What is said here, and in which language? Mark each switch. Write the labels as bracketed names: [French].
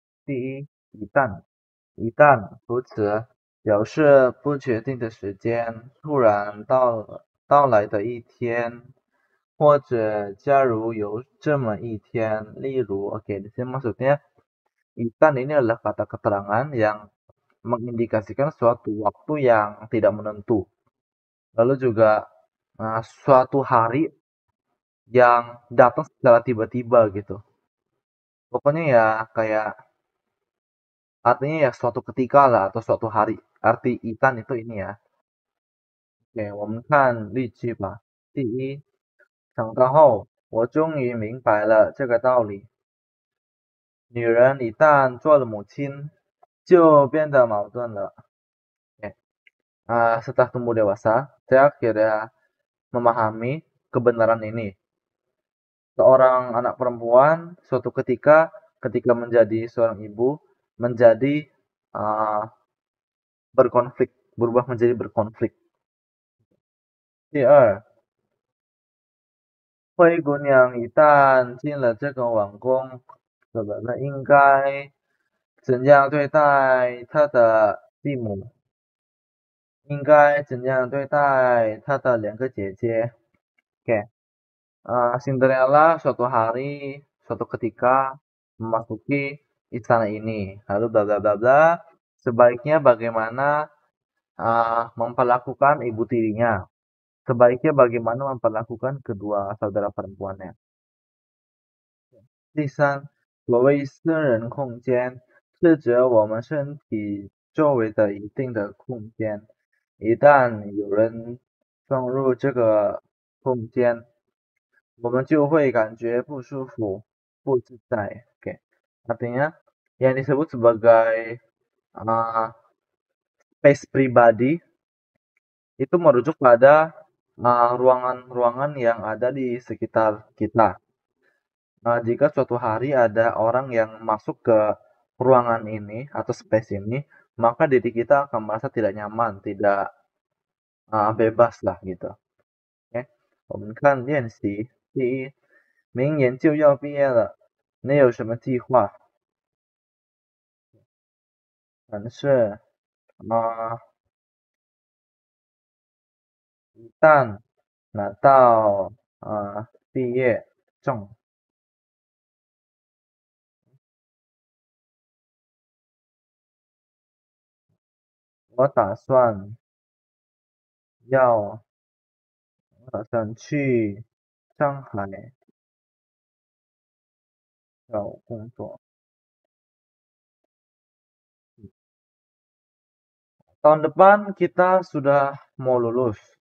[Chinese] 第一，一旦如此，表示不确定的时间突然到来的一天，或者假如有这么一天，例如， [Indonesian] oke, di sini maksudnya itan ini adalah kata keterangan yang mengindikasikan suatu waktu yang tidak menentu. Lalu juga suatu hari yang datang secara tiba-tiba gitu. Pokoknya ya kayak artinya ya suatu ketika lah atau suatu hari. Arti itan itu ini ya. Oke, [Chinese] 我们看例句吧。第一，长大后，我终于明白了这个道理：女人一旦做了母亲，就变得矛盾了。 [Indonesian] Oke. Setelah tumbuh dewasa, saya akhirnya memahami kebenaran ini. Seorang anak perempuan suatu ketika menjadi seorang ibu menjadi berkonflik, berubah menjadi berkonflik. [Chinese] 第二，灰姑娘一旦进了这个王宫，那应该怎样对待她的继母？应该怎样对待她的两个姐姐？ [Indonesian] Oke, Cinderella suatu hari, suatu ketika memasuki istana ini, lalu bla bla bla bla. Sebaiknya bagaimana memperlakukan ibu tirinya? Sebaiknya bagaimana memperlakukan kedua saudara perempuannya? [Chinese] 第三，所谓私人空间，是指我们身体周围的一定的空间。一旦有人闯入这个空间，我们就会感觉不舒服、不自在. [Indonesian] Oke, artinya yang disebut sebagai space pribadi itu merujuk pada ruangan-ruangan yang ada di sekitar kita. Jika suatu hari ada orang yang masuk ke ruangan ini atau space ini, maka diri kita akan merasa tidak nyaman, tidak bebas lah gitu. [Chinese] Oke, 我们看练习。第一，明年就要毕业了，你有什么计划？但是一旦拿到毕业证，我打算要打算去上海找工作。 [Indonesian] Tahun depan kita sudah mau lulus.